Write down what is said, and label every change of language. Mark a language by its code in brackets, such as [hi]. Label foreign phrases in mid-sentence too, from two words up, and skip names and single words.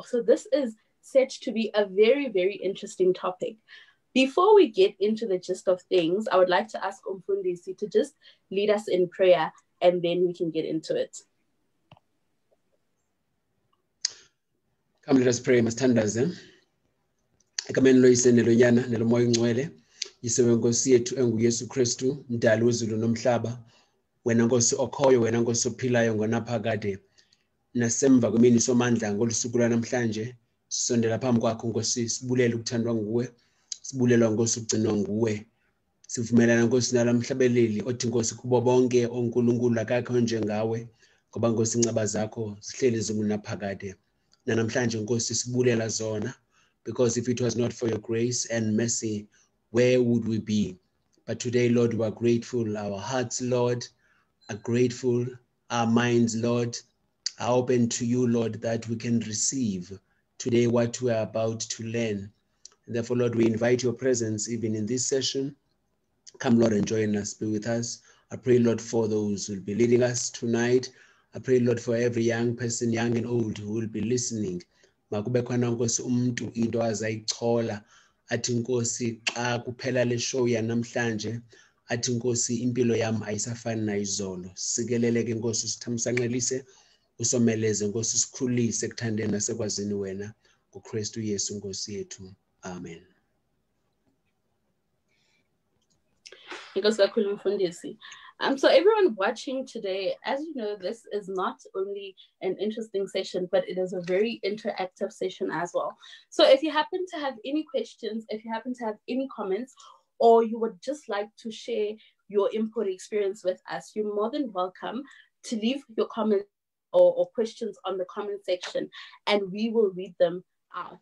[en] So this is set to be a very, very interesting topic. Before we get into the gist of things, I would like to ask Umfundisi to just lead us in prayer, and then we can get into it. Come, let us pray, [xh] Masthandaze. Egameni loyise nelonyana nelomoya ongcwele, yisewe Nkosi yethu enguYesu Kristu, mdali wezulu nomhlaba. Wena Nkosi okhoyo, wena Nkosi ophilayo ngonaphakade. Nasemva kwemini somandla ngolusuku lwanamhlanje, sisondela phambi kwakho Nkosi, sibulela ukuthandwa nguwe, sibulelwa Nkosi ukugcinwa nguwe. Sivumelana Nkosi nalamhlabeleli othi Nkosi kubo bonke onkulunkulu akakho njengawe, ngoba Nkosi incaba zakho zihleli zingunaphakade. Namhlanje Nkosi sibulela zona, [en] because if it was not for your grace and mercy, where would we be? But today, Lord, we are grateful. Our hearts, Lord, are grateful. Our minds, Lord, are open to you, Lord, that we can receive today what we are about to learn. And therefore, Lord, we invite your presence even in this session. Come, Lord, and join us, be with us. I pray, Lord, for those who will be leading us tonight. I pray, Lord, for every young person, young and old, who will be listening. [xh] Makube khona Nkosi umuntu into azayichola, athi Nkosi xa kuphela le show yanamhlanje, athi Nkosi impilo yami ayisafani nayizolo. Sikeleleke Nkosi, sithamsanqelise, usomeleze Nkosi, sikhulise ekuthandeni nasekwazini wena, ngoKristu Yesu Nkosi yethu. Amen. [en] So everyone watching today, as you know, this is not only an interesting session, but it is a very interactive session as well. So if you happen to have any questions, if you happen to have any comments, or you would just like to share your input experience with us, you're more than welcome to leave your comments or questions on the comment section, and we will read them out.